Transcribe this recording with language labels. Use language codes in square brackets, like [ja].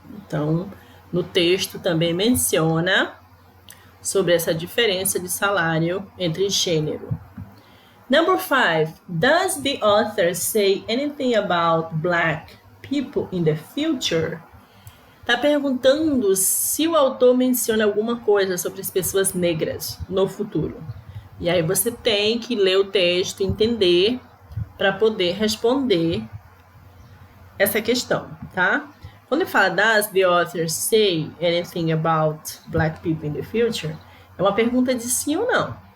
[pt] Então, no texto também menciona sobre essa diferença de salário entre gênero. [en] Number 5. Does the author say anything about black people in the future? [pt] Está perguntando se o autor menciona alguma coisa sobre as pessoas negras no futuro. E aí você tem que ler o texto e entender para poder responder essa questão, tá? Quando ele fala [en] does the author say anything about black people in the future, [pt] é uma pergunta de sim ou não.